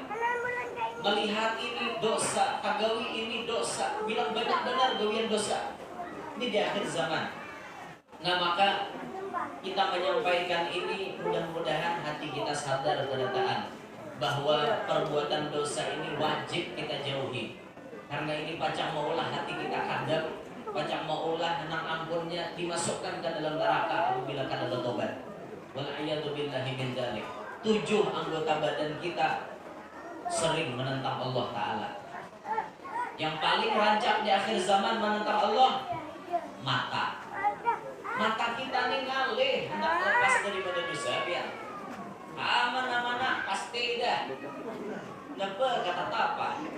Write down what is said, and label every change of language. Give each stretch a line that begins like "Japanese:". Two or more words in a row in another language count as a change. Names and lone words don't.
Banjar: Melihat ini dosa, pagawi ini dosa, bilang banyak benar gawian dosa.
Indonesian: Ini di akhir zaman. Nah maka kita menyampaikan ini, mudah-mudahan hati kita sadar kenyataan bahwa perbuatan dosa ini wajib kita jauhi.
Banjar: Karena ini pacang maulah hati kita kadang, pacang maulah nang ampunnya dimasukkan ke dalam neraka apabila kada bertobat.
Arabic: والعياذ بالله من ذلك.
Indonesian: 7 anggota badan kita sering menentang Allah Ta'ala. Yang paling rancak di akhir zaman menentang Allah, mata.
Banjar: Mata kita nih ngalih, hendak lepas daripada dosa ya. Mana-mana pasti dah. Napa kata apa?